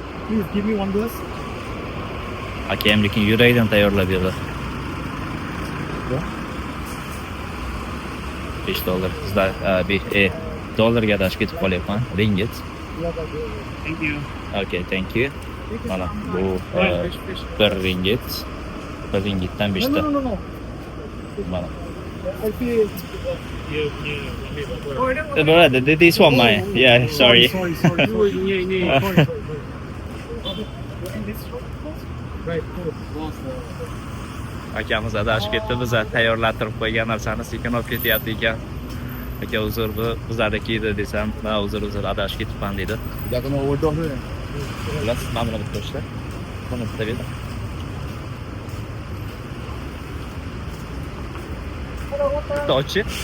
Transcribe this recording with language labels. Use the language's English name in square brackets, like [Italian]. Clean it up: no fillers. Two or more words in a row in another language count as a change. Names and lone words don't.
[English] Please give me one glass. [Uzbek] Akam lekin yurakdan tayyorlab berdi. $5 bizda dollarga adashib ketib qolyapman. Ringgit. [English] Thank you. Okay, thank you. [Uzbek] Mana bu [English] Fish. [Uzbek] 1 ringgit. 1 ringgitdan 5 ta. [English] No. [Uzbek] Mana. [English] I feel. Yeah. Brother, this one mine. Yeah, sorry. Sorry. Yeah. Sorry. Right. Cool. [Uzbek] Akamiz adashib ketdi. Biz tayyorlattirib qo'ygan narsani sekin olib ketyapti ekan. Aka uzr, bu bizlarniki edi desam, "Ha, uzr, adashib ketibman" dedi. [Turkish] Yakın orada. [Uzbek] Xullas, mana buni bitta ishla. Buni bitta ber. Bitta ochchi.